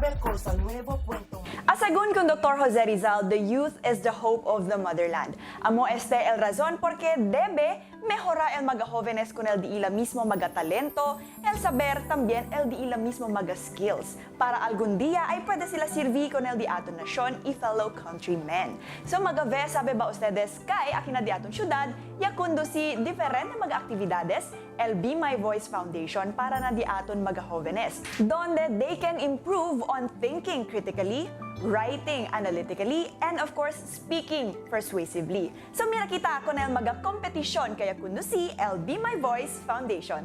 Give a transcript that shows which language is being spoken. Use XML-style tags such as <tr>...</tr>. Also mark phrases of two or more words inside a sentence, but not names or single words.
<tl>dito sa Nuevo Puerto.</tl> <cbk>Asagun con Dr.</cbk> <en>Jose Rizal, the youth is the hope of the motherland.</en> <cbk>Amo este el razón porque debe mejorar el mga jóvenes con el di ila mismo mga talento, el saber también el di ila mismo mga skills, para algún día ay pwede sila sirvi con el di aton nasyon y</cbk> <en>fellow countrymen.</en> <cbk>So magave sabe ba ustedes kay akina di aton syudad, ya conduci diferente mga aktividades,</cbk> <en>el Be My Voice Foundation</en> <cbk>para na di aton mga jóvenes, donde</cbk> <en>they can improve on thinking critically, writing analytically, and of course, speaking persuasively.</en> <cbk>So mira kita con el mga kompetisyon kaya kuno si el Be My Voice Foundation.</cbk>